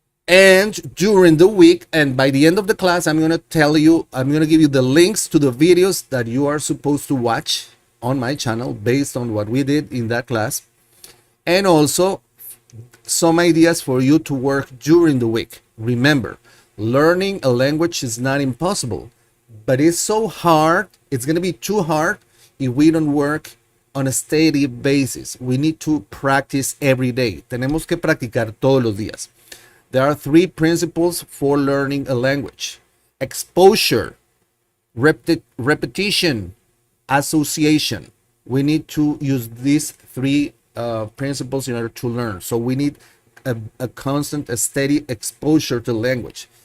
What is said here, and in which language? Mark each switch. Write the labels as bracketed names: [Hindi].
[English] And during the week, and by the end of the class, I'm going to give you the links to the videos that you are supposed to watch on my channel based on what we did in that class, and also some ideas for you to work during the week. Remember, learning a language is not impossible, but it's so hard, it's going to be too hard if we don't work on a steady basis. We need to practice every day. [Spanish] Tenemos que practicar todos los días. [English] There are 3 principles for learning a language: exposure, repetition, association. We need to use these 3 principles in order to learn. So we need a constant, a steady exposure to language.